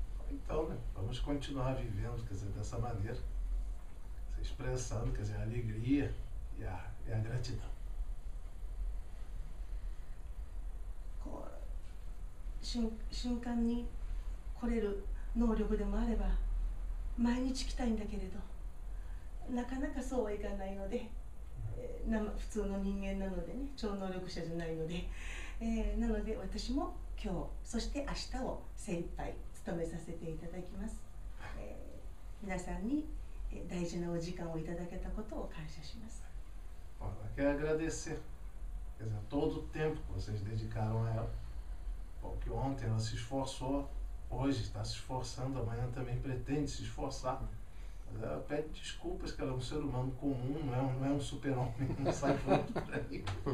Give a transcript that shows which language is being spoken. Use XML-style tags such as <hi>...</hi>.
<pt>Então, né, vamos continuar vivendo, quer dizer, dessa maneira, expressando, quer dizer, a alegria e a gratidão.</pt> <ja>こう瞬間に来れる能力でもあれば、毎日来たいんだけれど、なかなかそうはいかないので、普通の人間なのでね、超能力者じゃないので、なので私も今日、そして明日を精一杯務めさせていただきます。皆さんに大事なお時間をいただけたことを感謝します。</ja> <pt>Bom, ela quer agradecer, quer dizer, todo o tempo que vocês dedicaram a ela. Bom, que ontem ela se esforçou, hoje está se esforçando, amanhã também pretende se esforçar. Mas ela pede desculpas que ela é um ser humano comum, não é um super-homem, não sai voando por aí.</pt>